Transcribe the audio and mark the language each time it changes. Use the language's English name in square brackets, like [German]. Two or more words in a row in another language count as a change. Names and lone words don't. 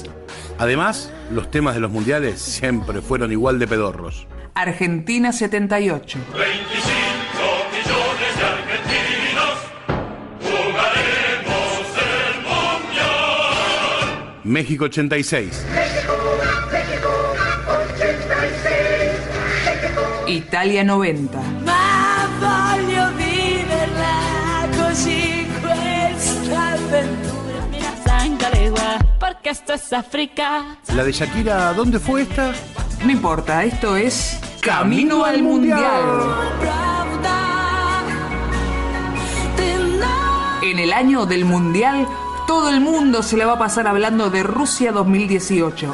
[Spanish] Además, los temas de los mundiales siempre fueron igual de pedorros. Argentina 78. 25 millones de argentinos jugaremos el mundial. México 86. Italia 90. [Italian] Ma voglio viverla così questa avventura. [Spanish] Mira sangre, porque esto es África. La de Shakira, ¿dónde fue esta? No importa, esto es Camino al Mundial. En el año del Mundial, todo el mundo se le va a pasar hablando de Rusia 2018.